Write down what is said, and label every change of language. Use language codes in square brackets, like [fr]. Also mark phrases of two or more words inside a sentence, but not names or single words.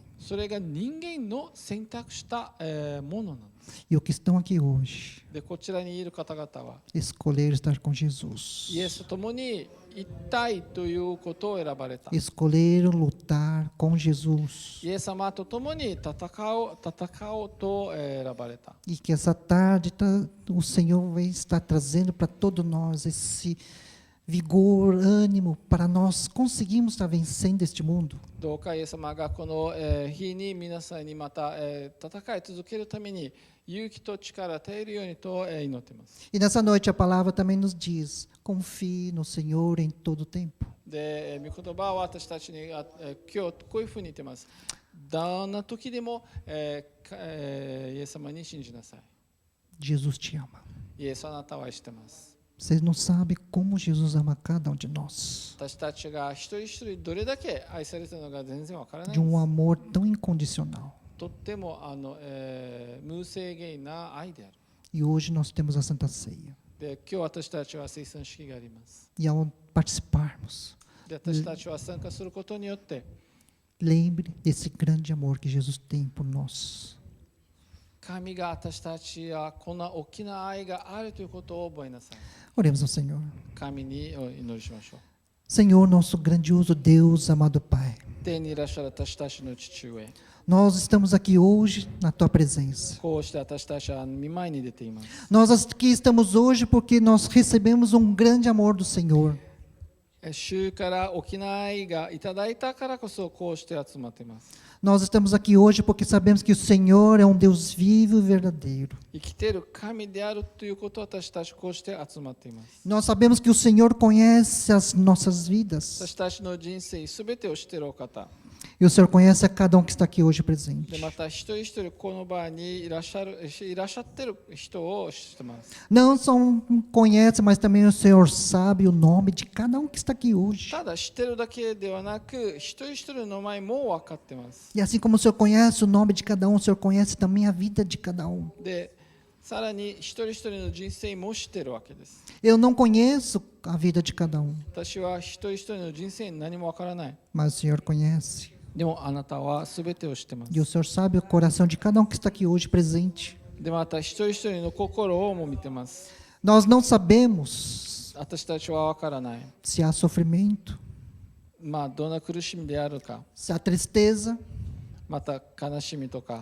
[ja] それが人間の選択した、ものなんです。 [pt] E os que estão aqui hoje, [ja] で、こちらにいる方々は [pt] escolher estar com Jesus. [ja] イエスと共に一体ということを選ばれた。 [pt] Escolheram lutar com Jesus. [ja] イエス様と共に戦おうと選ばれた。 [pt] E que essa tarde o Senhor vai estar trazendo para todos nós esse vigor, ânimo, para nós conseguirmos estar vencendo este mundo. [ja] どうかイエス様がこの日に皆さんにまた戦い続けるために勇気と力を与えるようにと祈っています。 [pt] E nessa noite a palavra também nos diz: confie no Senhor em todo o tempo. [ja] で、御言葉は私たちに今日こういうふうに言っています。どんな時でもイエス様に信じなさい。 [pt] Jesus te ama. [ja] イエスあなたは愛しています。 [pt] Vocês não sabem como Jesus ama cada um de nós. [ja] 私たちが一人一人どれだけ愛されているのか全然わからない [pt] De [ja] です。 [pt] um amor tão incondicional. [ja] とっても無制限な愛である。 [pt] E hoje nós temos a Santa Ceia. [ja] で、今日私たちは聖餐式があります。 [pt] E ao participarmos, [ja] で私たちは参加することによって [pt] Lembre desse grande amor que Jesus tem por nós. [ja] 神が私たちはこんな大きな愛があるということを覚えなさい。 [pt] Oremos ao Senhor. [ja] 神にお祈りしましょう。 [pt] Senhor, nosso grandioso Deus, amado Pai, [ja] 天にいらっしゃる私たちの父上、 [pt] nós estamos aqui hoje na Tua presença. [ja] こうして私たちは見舞いに出ています。 [pt] Nós aqui estamos hoje porque nós recebemos um grande amor do Senhor. [ja] 主から大きな愛がいただいたからこそこうして集まっています。 [pt] Nós estamos aqui hoje porque sabemos que o Senhor é um Deus vivo e verdadeiro. [ja] 生きている神であるということを私たちこうして集まっています。 [pt] Nós sabemos que o Senhor conhece as nossas vidas. [ja] 私たちの人生すべてを知っているお方。 [pt] E o Senhor conhece a cada um que está aqui hoje [ja] で [pt] presente. [ja] また一人一人この場にいらっしゃっている人を知っています。 [pt] Não só conhece, mas também o Senhor sabe o nome de cada um que está aqui hoje. [ja] ただ知っているだけではなく、一人一人の名前も分かっています。 [pt] E assim como o Senhor conhece o nome de cada um, o Senhor conhece também a vida de cada um. [ja] で、さらに一人一人の人生も知っているわけです。 [pt] Eu não conheço a vida de cada um, [ja] 私は一人一人の人生に何も分からない。 [pt] mas o Senhor conhece. [ja] でもあなたはすべてを知っています。 [pt] E o Senhor sabe o coração de cada um que está aqui hoje presente. [ja] でまた一人一人の心をも見てます。 [pt] Nós não sabemos [ja] 私たちは分からない。 [pt] se há sofrimento, [ja] まあ、どんな苦しみであるか、 [pt] se há tristeza, [ja] また悲しみとか、